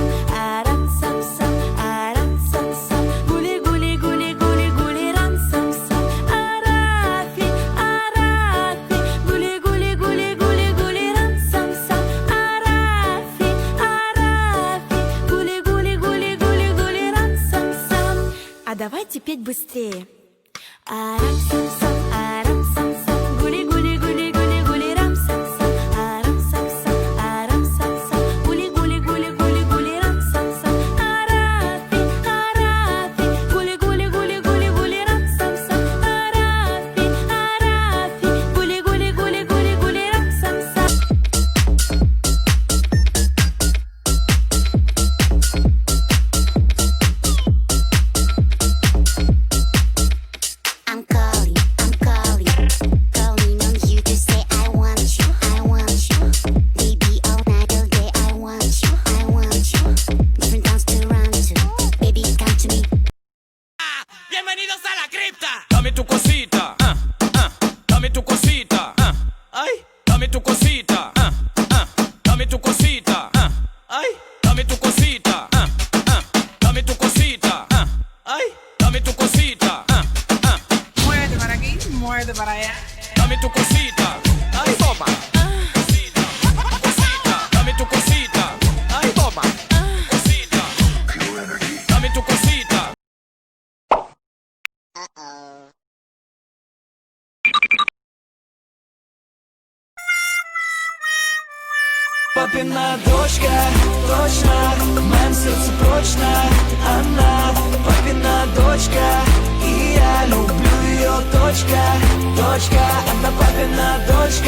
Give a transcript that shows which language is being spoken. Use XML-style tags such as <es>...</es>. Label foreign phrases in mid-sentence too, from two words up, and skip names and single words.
<ru>Aram sam sam, aram sam sam, guli guli guli guli guli ram sam sam. Arafi, arafi, guli guli guli guli guli ram sam sam. Arafi, arafi, гули гули гули гули гули рам сам сам. А давайте петь быстрее. Арам сам сам, арам сам сам, гули гули гули гули гули рам сам сам. Арам сам сам, арам сам сам, гули гули гули гули гули рам сам сам. Арафи, арафи, гули гули гули гули гули рам сам сам. Арафи, арафи, гули гули гули гули гули рам сам сам.</ru> <en>I'm calling, calling on you to say I want you, baby all night all day I want you, different dance to run to, baby come to me.</en> <es>Bienvenidos a la cripta. Dame tu cosita, dame tu cosita, ay, dame tu cosita, dame tu cosita, ay, dame tu cosita, dame tu cosita, ay, dame tu cosita, Muévete para aquí, muévete para allá. dame tu cosita, ay, toma. Cosita, cosita, dame tu cosita, ay, toma. Cosita, dame tu cosita.</es> <ru>Папина дочка, точно, в моем сердце прочно она. Папина дочка, и я люблю ее дочка, она папина дочка.</ru>